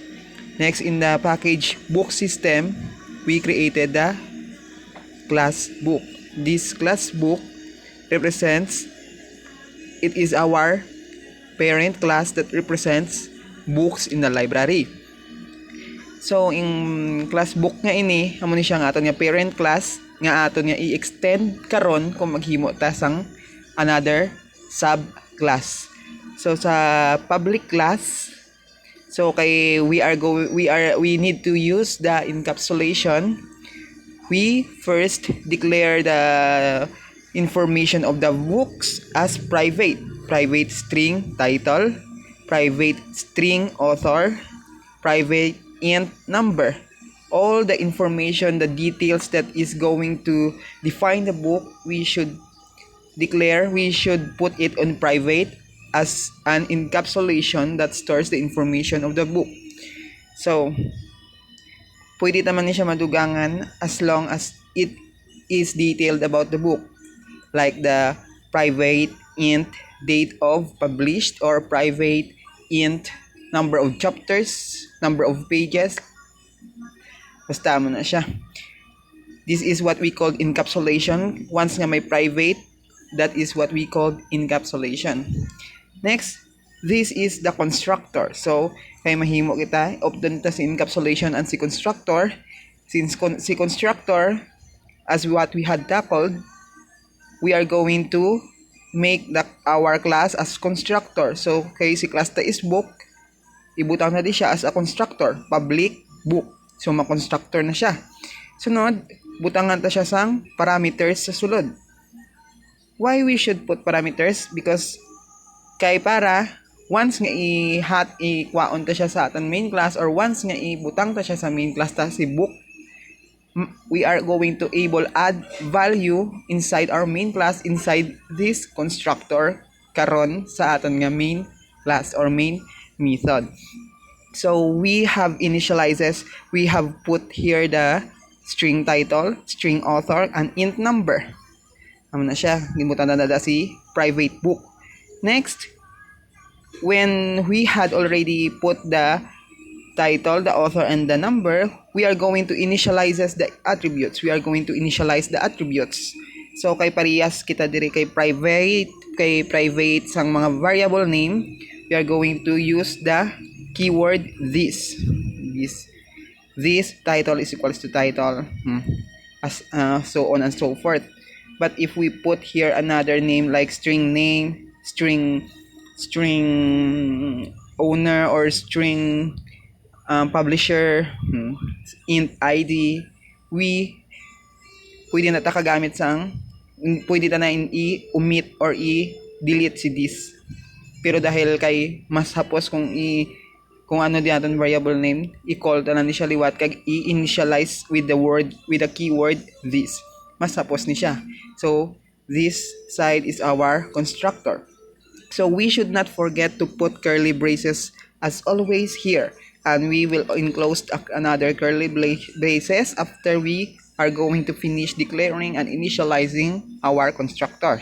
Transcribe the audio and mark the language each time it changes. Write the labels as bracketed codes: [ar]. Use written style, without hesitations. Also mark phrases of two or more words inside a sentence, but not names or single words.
[en] Next, in the package book system, we created the class book. This class book represents, it is our parent class that represents books in the library. [hil] So in class book nga ini, amo ni siya nga aton nga parent class nga aton nga i-extend karon kung maghimo ta sang [en] another sub class. So sa public class, so kay we need to use the encapsulation. We first declare the information of the books as private string title, private string author, private int number. All the information, the details that is going to define the book, we should put it on private as an encapsulation that stores the information of the book. [hil] So pwede naman niya madugangan [en] as long as it is detailed about the book, like the private int date of published or private int number of chapters, number of pages. [hil] Basta mo na siya. [en] This is what we call encapsulation. Once [hil] nga may [en] private, that is what we call encapsulation. Next, this is the constructor. [hil] So kay mahimo kita obtain ta si encapsulation and si constructor. [en] Since si constructor, as what we had tackled, we are going to make our class as constructor. [hil] So kay si class ta is book, ibutang na di siya [en] as a constructor, [hil] public book. So ma-constructor na siya. Sunod, butangan ta siya sang parameters sa sulod. [en] Why we should put parameters? Because [hil] kay para once nga i-kwaon ta siya sa aton [en] main class, or [hil] once nga ibutang ta siya sa main class ta si [en] book, we are going to able add value inside our main class, inside this constructor [hil] karon sa aton nga [en] main class or main method. So we have initializes, we have put here the string title, string author, and int number. [hil] Amo na siya, gimutan na si private book. [en] Next, when we had already put the title, the author, and the number, we are going to initialize the attributes. We are going to initialize the attributes. [hil] So kay parehas kita diri kay private sang mga [en] variable name, we are going to use the keyword this title is equals to title, as so on and so forth. But if we put here another name like string name, string owner, or string publisher, int id, [hil] pwede na ta kagamit pwede ta na i-omit or i-delete si this. Pero dahil kay mas hapos kung ano di aton variable name, i-call ta na ni siya liwat kag i-initialize with the keyword this. Mas hapos ni siya. [en] So this side is our constructor. So we should not forget to put curly braces as always here, and we will enclose another curly braces after we are going to finish declaring and initializing our constructor.